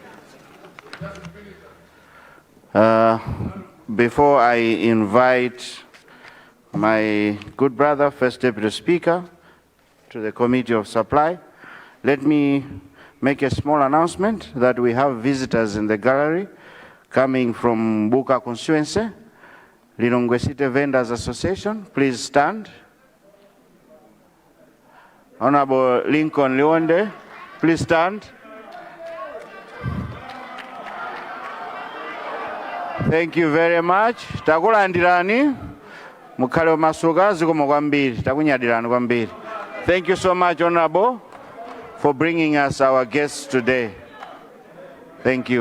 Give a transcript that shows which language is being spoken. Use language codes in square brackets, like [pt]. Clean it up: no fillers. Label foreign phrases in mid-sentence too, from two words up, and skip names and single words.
[en] Before I invite my good brother, First Deputy Speaker, to the Committee of Supply, let me make a small announcement that we have visitors in the gallery coming from Buka constituency, Lilongwe City Vendors Association. Please stand. Honorable Lincoln Leonde, please stand. Thank you very much. [ny] Takulandirani mukhale masuka zikomo kwambiri takunyadirani kwambiri. [en] Thank you so much, Honorable, for bringing us our guests today. Thank you.